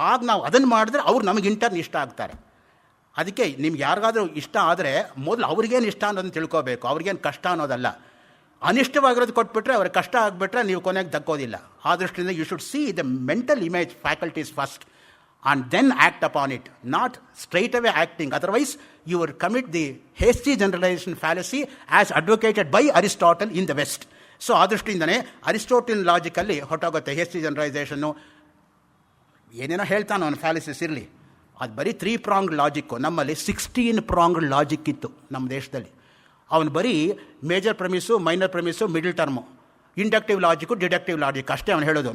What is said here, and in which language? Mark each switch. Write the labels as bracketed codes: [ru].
[kn] ಆಗ ನಾವು ಅದನ್ನು ಮಾಡಿದ್ರೆ ಅವ್ರು ನಮಗಿಂಟರ್ನ್ ಇಷ್ಟ ಆಗ್ತಾರೆ. ಅದಕ್ಕೆ ನಿಮ್ಗೆ ಯಾರಿಗಾದ್ರೂ ಇಷ್ಟ ಆದರೆ ಮೊದಲು ಅವ್ರಿಗೇನು ಇಷ್ಟ ಅನ್ನೋದನ್ನು ತಿಳ್ಕೋಬೇಕು. ಅವ್ರಿಗೇನು ಕಷ್ಟ ಅನ್ನೋದಲ್ಲ. ಅನಿಷ್ಟವಾಗಿರೋದು ಕೊಟ್ಬಿಟ್ರೆ ಅವ್ರಿಗೆ ಕಷ್ಟ ಆಗಿಬಿಟ್ರೆ ನೀವು ಕೊನೆಗೆ ದಕ್ಕೋದಿಲ್ಲ. ಆ ದೃಷ್ಟಿಯಿಂದ [en] You should see the mental image faculties first and then act upon it, not straight away acting. Otherwise, you will commit the hasty generalization fallacy as advocated by Aristotle in the West. [kn] So ಆ ದೃಷ್ಟಿಯಿಂದನೇ Aristotle ಲಾಜಿಕಲ್ಲಿ ಹೊಟ್ಟೋಗುತ್ತೆ hasty ಜನರೈಸೇಷನ್ನು. ಏನೇನೋ ಹೇಳ್ತಾನೆ ಅವನು ಫ್ಯಾಲಿಸಿಸ್ ಇರಲಿ, ಅದು ಬರೀ 3 ಪ್ರಾಂಗ್ಡ್ logic. ನಮ್ಮಲ್ಲಿ 16 ಪ್ರಾಂಗ್ಡ್ logic ಇತ್ತು ನಮ್ಮ ದೇಶದಲ್ಲಿ. ಅವನು ಬರೀ major ಪ್ರಮಿಸು, minor ಪ್ರಮಿಸು, middle term, inductive logic, deductive logic ಅಷ್ಟೇ ಅವನು ಹೇಳೋದು.